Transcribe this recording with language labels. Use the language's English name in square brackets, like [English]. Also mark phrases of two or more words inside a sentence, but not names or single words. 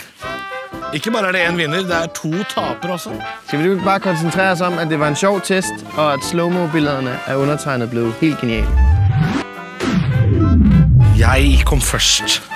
[Norwegian] Ikke bare er det en vinner, det er 2 tapere også. [Danish] Skal vi ikke bare koncentrere os om, at det var en sjov test, og at slow-mo-billederne er undertegnet blevet helt geniale? Jeg kom først.